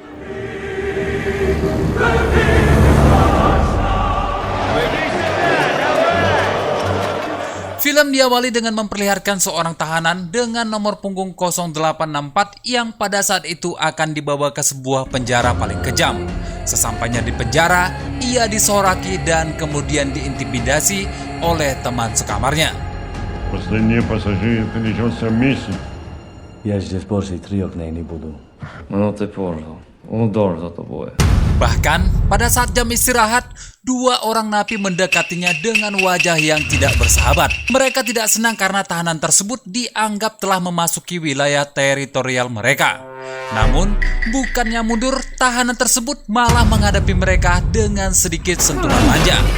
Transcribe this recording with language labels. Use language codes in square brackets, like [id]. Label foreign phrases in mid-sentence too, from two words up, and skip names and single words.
[id] Film diawali dengan memperlihatkan seorang tahanan dengan nomor punggung 0864 yang pada saat itu akan dibawa ke sebuah penjara paling kejam. Sesampainya di penjara, ia disoraki dan kemudian diintimidasi oleh teman sekamarnya. [ru] Последние пассажиры перенесся миссию. Я здесь больше 3 дней не буду. Ну ты понял. Удар за тобой. [id] Bahkan, pada saat jam istirahat, dua orang napi mendekatinya dengan wajah yang tidak bersahabat. Mereka tidak senang karena tahanan tersebut dianggap telah memasuki wilayah teritorial mereka. Namun, bukannya mundur, tahanan tersebut malah menghadapi mereka dengan sedikit sentuhan manja.